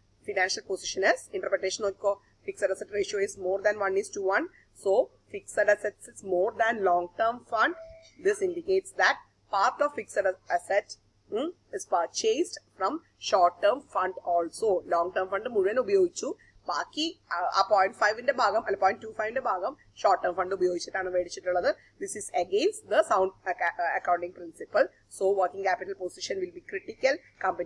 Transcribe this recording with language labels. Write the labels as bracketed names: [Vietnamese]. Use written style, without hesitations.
[Malayalam] Financial position interpretation നോക്കിക്കോ. [English] Fixed asset ratio is more than 1:1. So fixed assets is more than long-term fund. This indicates that part of fixed asset is purchased from short-term fund also. [Malayalam] Long-term fund മുഴുവൻ ഉപയോഗിച്ചു. ബാക്കി ആ 0.5ന്റെ ഭാഗം അല്ല 0.25ന്റെ ഭാഗം short term fund ഉപയോഗിച്ചിട്ടാണ് മേടിച്ചിട്ടുള്ളത്. [English] This is against the sound accounting principle. So working capital position will be critical. Company is not having a good situation. Okay.